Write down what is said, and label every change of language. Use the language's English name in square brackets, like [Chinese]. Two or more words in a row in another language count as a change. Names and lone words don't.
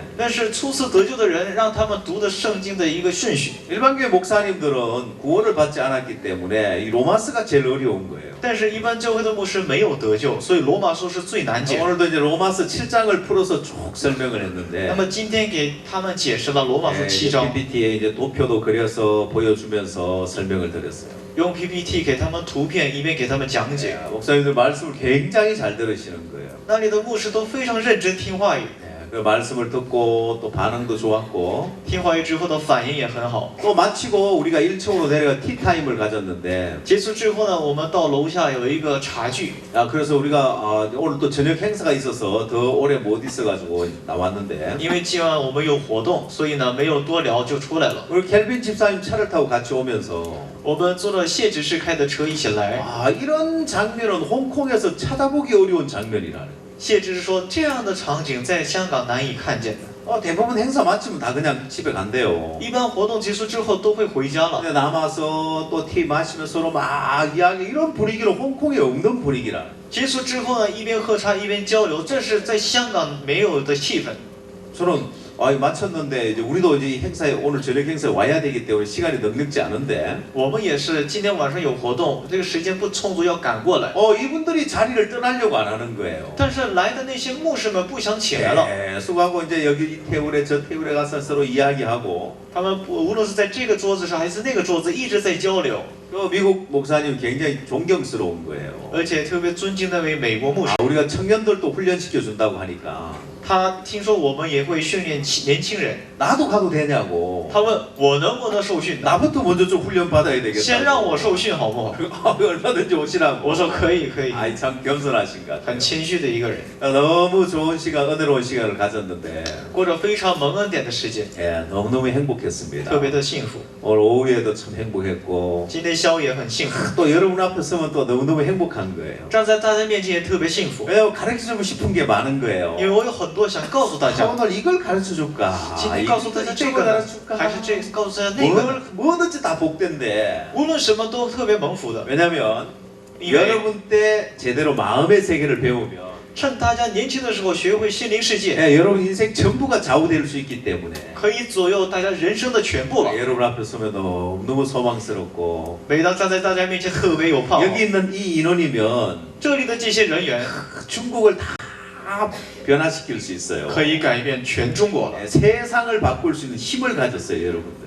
[Chinese] 那是初次得救的人让他们读的圣经的一个顺序。 [Korean] 일반교회 목사님들은 구원을 받지 않았기 때문에 이 로마서가 제일 어려운 거예요. [Chinese] 但是，一般教会的牧师没有得救，所以罗马书是最难解的。 [Korean] 오늘도 이제 로마서 7장을 풀어서 쭉 설명을 [Chinese] 那 [Korean] 했는데 [Chinese] 么今天给他们解释了罗马书7章， [Korean] PPT에 이제 도표도 그려서 보여주면서 설명을 드렸어요. [Chinese] 用 PPT 给他们图片，一边给他们讲解。 [Korean] 목사님들 말씀을 굉장히 잘 들으시는 거예요. [Chinese] 那里的牧师都非常认真听话语， [Korean] 그 말씀을 듣고 또 반응도 좋았고 [Chinese] 听话语之后的反应也很好。 [Korean] 또 마치고 우리가 1층으로 내려가 티타임을 가졌는데 [Chinese] 结束之后呢，我们到楼下有一个茶具。 [Korean] 그래서 우리가 오늘 또 저녁 행사가 있어서 더 오래 못 있어가지고 나왔는데 [Chinese] 因为今晚我们有活动，所以呢没有多聊就出来了。 [Korean] 우리 켈빈 집사님 차를 타고 같이 오면서 [Chinese] 我们坐了谢执事开的车一起来。 [Korean] 이런 장면은 홍콩에서 찾아보기 어려운 장면이라는. [Chinese] 谢执事说，这样的场景在香港难以看见的。 [Korean] 대부분 행사 마치면 다 그냥 집에 간대요. [Chinese] 一般活动结束之后都会回家了。 [Korean] 근데 남아서 또 티 마시면서 서로 막 이야기 이런 분위기는 홍콩에 없는 분위기라는. [Chinese] 结束之后呢，一边喝茶一边交流，这是在香港没有的气氛。 [Korean] 저는 마쳤는데 이제 우리도 이제 행사에 오늘 저녁 행사에 와야 되기 때문에 시간이 넉넉지 않은데 [Chinese] 我们也是今天晚上有活动，这个时间不充足，要赶过来。 [Korean] 이분들이 자리를 떠나려고 안 하는 거예요. [Chinese] 但是来的那些牧师们不想起来了， [Korean] 수고하고 이제 여기 이 테이블에 저 테이블에 가서 서로 이야기하고 [Chinese] 他们无论是在这个桌子上还是那个桌子，一直在交流。 [Korean] 또 미국 목사님 굉장히 존경스러운 거예요. [Chinese] 而且特别尊敬那位美国牧师。 [Korean] 우리가 청년들도 훈련시켜 준다고 하니까 [Chinese] 他听说我们也会训练年轻人， [Korean] 나도 가도 되냐고. [Chinese] 他问我能不能受训呢？ [Korean] 나부터 먼저 좀 훈련 받아야 [Chinese] 先让 [Korean] 되겠다. [Chinese] 我受训好不好？ [Korean] 얼마든지 오시라고. [Chinese] 我说可以可以， [Korean] 아이 참 겸손하신 것 [Chinese] 很 [Korean] 같아요. [Chinese] 谦虚的一个人， [Korean] 너무 좋은 시간, 은혜로운 시간을 가졌는데 [Chinese] 过着非常蒙恩典的时间， [Korean] 예, 너무너무 행복했습니다. [Chinese] 特别的幸福。 [Korean] 오늘 오후에도 참 행복했고 [Chinese] 今天宵夜很幸福， [Korean] 또 여러분 앞에 서면 또 너무너무 행복한 거예요. [Chinese] 站在大家面前也特别幸福， [Korean] 왜냐면 가르쳐주고 싶은 게 많은 거예요. [Chinese] 因为我有很多想告诉大家。 [Korean] 오늘 이걸 가르쳐 줄까? [Chinese] 今天告诉大家这 [Korean] 이걸 [Chinese] 个呢 [Korean] 가르쳐 ， 줄까? [Chinese] 还是这告诉大家那个呢？ [Korean] 뭐든지 다 복된데. [Chinese] 无论什么都特别蒙福的， [Korean] 왜냐면 [Chinese] 因为 [Korean] 여러분 때 제대로 마음의 세계를 배우면 [Chinese] 趁大家年轻的时候学会心灵世界， [Korean] 예, 여러분 인생 전부가 좌우될 수 있기 때문에 [Chinese] 可以左右大家人生的全部了。 [Korean] 여러분 앞에 서면 너무 소망스럽고 [Chinese] 每当站在大家面前，特别有盼望。 [Korean] 여기 있는 이 인원이면 [Chinese] 这里的这些人员 [Korean] 중국을 다 변화시킬 수 있어요. [Chinese] 可以改变全中国了， [Korean] 예, 세상을 바꿀 수 있는 힘을 가졌어요, 여러분들이.